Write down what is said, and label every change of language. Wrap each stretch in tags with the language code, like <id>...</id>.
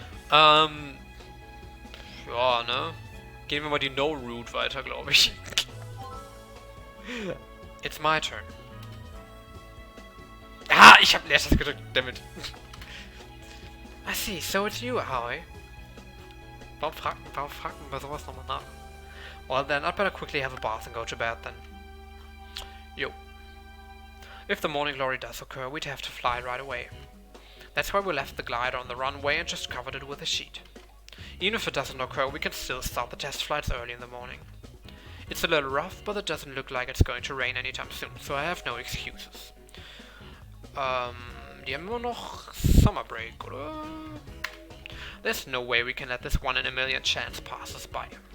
<de>Ja, ne? Gehen wir mal die No-Route weiter, glaube ich.</de> <en>It's my turn.</en> <de>Ah, ich hab Leertaste gedrückt, damit.</de> <en>I see, so it's you, Aoi.</en> <de>Warum fragt man bei sowas nochmal nach?</de> <en>Well then, I'd better quickly have a bath and go to bed then. Yo. If the morning glory does occur, we'd have to fly right away. That's why we left the glider on the runway and just covered it with a sheet. Even if it doesn't occur, we can still start the test flights early in the morning. It's a little rough, but it doesn't look like it's going to rain anytime soon, so I have no excuses.</en> <de>Die haben immer noch Summer Break, oder?</de> <en>There's no way we can let this 1 in a million chance pass us by.</en>